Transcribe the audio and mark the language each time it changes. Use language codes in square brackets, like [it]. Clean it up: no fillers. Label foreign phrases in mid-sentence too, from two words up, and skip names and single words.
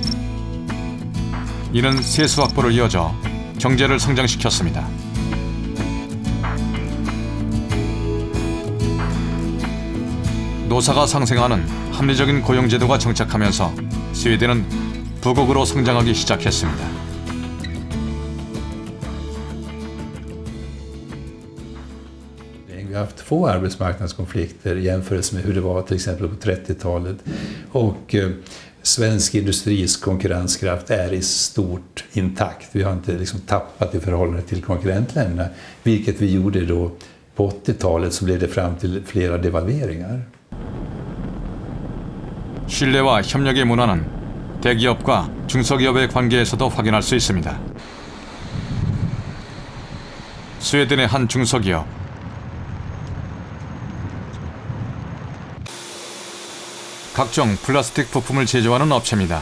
[ko] 이는 세수 확보를 이어져 경제를 성장시켰습니다. 노사가 상생하는 합리적인 고용제도가 정착하면서 스웨덴은 부국으로 성장하기 시작했습니다. [sv] vi har haft få arbetsmarknadskonflikter jämfört med hur det var till exempel på 30-talet. Och svensk industris konkurrenskraft är i stort intakt. Vi har inte liksom tappat i förhållande till konkurrentländerna, vilket vi gjorde då på 80-talet så blev det fram till flera devalveringar. [ko] 신뢰와 협력의 문화는 대기업과 중소기업의 관계에서도 확인할 수 있습니다. 스웨덴의 한 중소기업. 각종 플라스틱 부품을 제조하는 업체입니다.